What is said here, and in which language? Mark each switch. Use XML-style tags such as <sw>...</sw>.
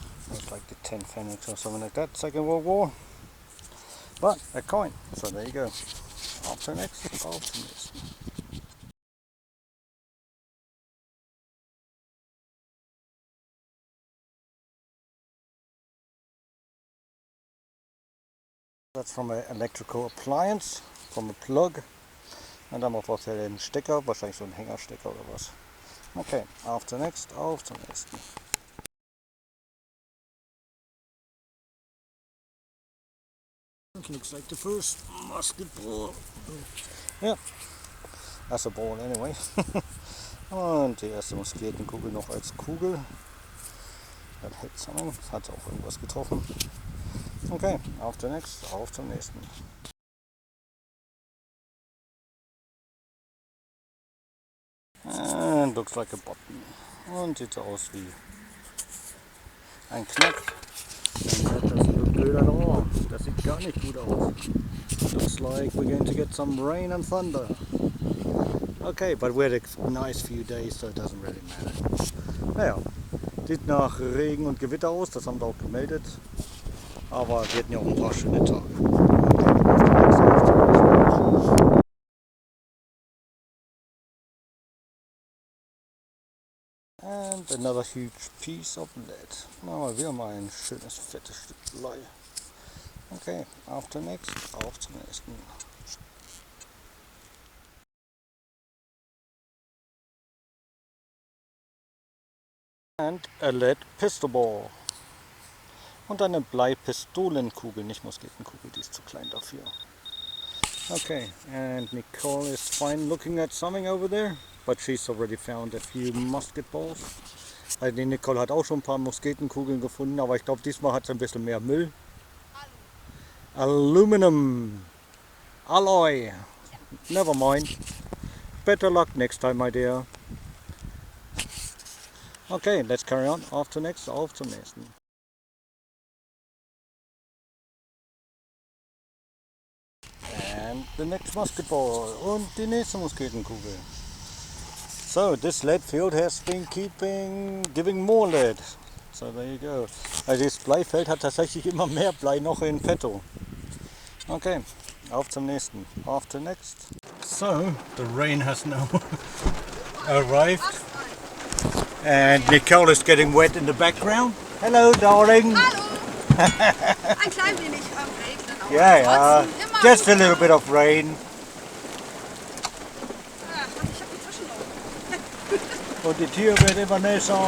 <en>Looks like the 10 Pfennig or something like that, Second World War. But a coin. So there you go.</en> <de>Auf zur nächsten, auf zur nächsten.</de> <en>That's from an electrical appliance, from a plug.</en> <de>Und dann braucht er den Stecker, wahrscheinlich so ein Hängerstecker oder was. Okay, auf zum nächsten.</de> <en>It looks like the first musket ball. Ja, that's a ball anyway.</en> <de>Und die erste Musketenkugel noch als Kugel.</de> <en>That hit something.</en> <de>Hat auch irgendwas getroffen. Okay, auf zum nächsten.</de> <en>And looks like a button.</en> <de>Und sieht so aus wie ein Knopf.</de> <en>And that doesn't look good at all.</en> <de>Das sieht gar nicht gut aus.</de> <en>Looks like we're going to get some rain and thunder. Okay, but we had a nice few days, so it doesn't really matter.</en> <de>Naja, sieht nach Regen und Gewitter aus, das haben wir auch gemeldet. Aber wir hatten ja auch ein paar schöne Tage.</de> <en>And another huge piece of lead.</en> <de>Aber wir haben ein schönes fettes Stück Blei. Okay, auf zum nächsten.</de> <en>And a lead pistol ball.</en> <de>Und eine Bleipistolenkugel, nicht Musketenkugel, die ist zu klein dafür.</de> <en>Okay, and Nicole is fine looking at something over there, but she's already found a few musket balls.</en> <de>Also die Nicole hat auch schon ein paar Musketenkugeln gefunden, aber ich glaube diesmal hat sie ein bisschen mehr Müll.</de> <en>Aluminum. Alloy. Never mind. Better luck next time, my dear. Okay, let's carry on.</en> <de>Auf zum nächsten.</de> <en>And the next musket ball.</en> <de>Und die nächste Musketenkugel.</de> <en>So, this lead field has been giving more lead. So there you go.</en> <de>Also das Bleifeld hat tatsächlich immer mehr Blei noch in petto. Okay, auf zum nächsten.</de> <en>So, the rain has now arrived. And Nicole is getting wet in the background. Hello, darling.</en> <de>Hallo. Ein klein wenig regnen, aber</de> <en>Yeah,</en> <de>immer</de> <en>just a</en> <de>gut.</de> <en>little bit of rain.</en> <de>Ah, ich hab die Taschen noch. Und die Tür wird immer näher.</de>